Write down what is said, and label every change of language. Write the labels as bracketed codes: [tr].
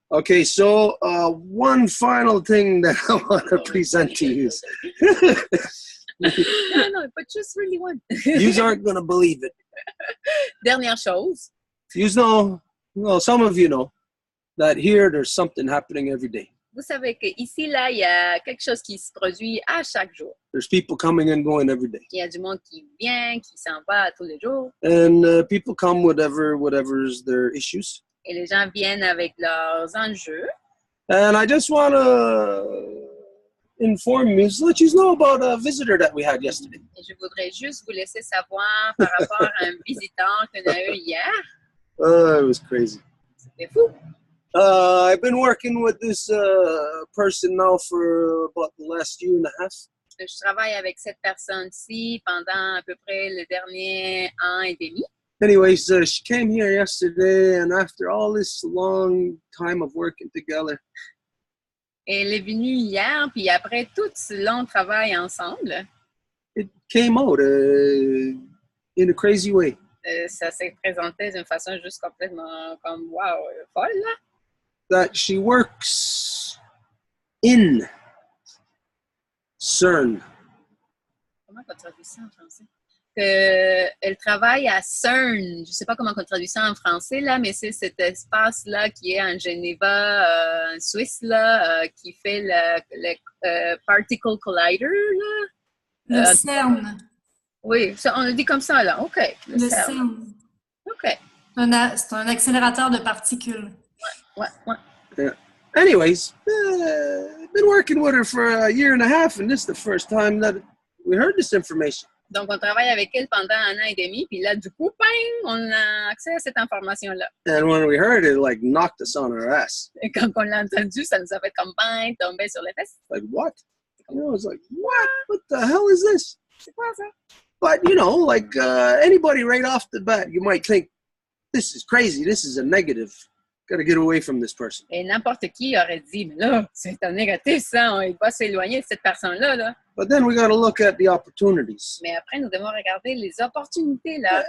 [en] Okay, so one final thing that I want to present to you. No, but just really one. You aren't going to believe it. [fr] Dernière chose. [en] You know, well, some of you know that here there's something happening every day. [fr] Vous savez qu'ici, là, il y a quelque chose qui se produit à chaque jour. [en] There's people coming and going every day. [fr] Il y a du monde qui vient, qui s'en va tous les jours. [en] And people come whatever's their issues. [fr] Et les gens viennent avec leurs enjeux. [en] And I just want to inform you, let you know about a visitor that we had yesterday. [fr] Et je voudrais juste vous laisser savoir par rapport à un visiteur qu'on a eu hier. [en] It was crazy. [fr] C'était fou. [en] I've been working with this person now for about the last year and a half. [fr] Je travaille avec cette personne-ci pendant à peu près le dernier an et demi. [en] Anyways, she came here yesterday, and after all this long time of working together, [fr] Et elle est venue hier, puis après tout ce long travail ensemble, [en] it came out in a crazy way. [fr] ça s'est présenté d'une façon juste complètement comme wow, folle là. [en] That she works in CERN. [fr] Comment on traduit ça en français? Elle travaille à CERN. Je ne sais pas comment on traduit ça en français, là, mais c'est cet espace-là qui est en Geneva, en Suisse, là, qui fait le [en] Particle Collider. [fr] Là. Le CERN. Oui, ça, on le dit comme ça, là. OK. Le CERN. OK. C'est un accélérateur de particules. Ouais. [en] Yeah. Anyways, been working with her for a year and a half, and this is the first time that we heard this information. [fr] Donc, on travaille avec elle pendant un an et demi, puis là, du coup, bang, on a accès à cette information-là. [en] And when we heard it, it like knocked us on our ass. [fr] Et quand on l'a entendu, ça nous a fait comme bang, tomber sur les fesses. [en] Like, what? You know, I was like, what? What the hell is this? [fr] C'est quoi ça? [en] But, you know, like anybody right off the bat, you might think, this is crazy. This is a negative. Got to get away from this person. [fr] Et n'importe qui aurait dit, mais là, c'est un négatif, ça, il va s'éloigner de cette personne-là, là. [en] But then we got to look at the opportunities. [fr] Mais après, nous devons regarder les opportunités, là.